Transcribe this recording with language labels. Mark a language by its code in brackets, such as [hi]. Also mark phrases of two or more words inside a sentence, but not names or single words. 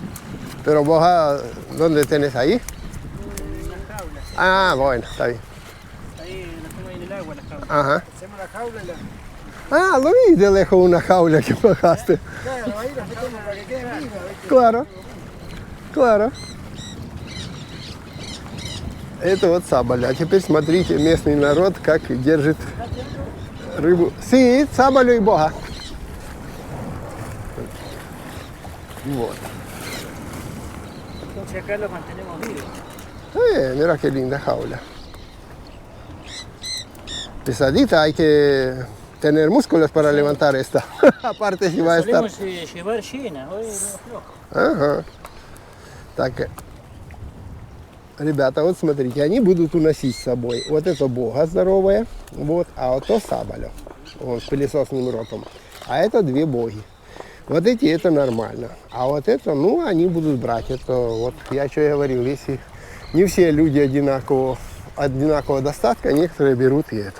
[es] Pero vos, ¿dónde tenés ahí? En las jaulas. Ah, bueno, está bien. Ahí las tengo ahí en el agua, las jaulas. Ajá. Se llama la jaula y la... Ah, lo vi de lejos una jaula que bajaste. Claro, ahí las metemos para que queden vivas. Claro, claro. [ru] Это вот сабаля. А теперь смотрите, местный народ, как держит рыбу. Sí, сабалю и бога. Вот. [es] Entonces acá lo mantenemos vivo. Mira qué linda jaula. Pesadita, hay que tener músculos para levantar esta. Aparte si va a estar... Solemos llevar llena, hoy no flojo. [ru] Ага. Так, ребята, вот смотрите, они будут уносить с собой. Вот это бога здоровая, вот, а вот то сабаля, вот, с пылесосным ротом. А это две боги. Вот эти это нормально. А вот это, ну, они будут брать. Это вот, я что и говорил, если не все люди одинакового достатка, некоторые берут и это.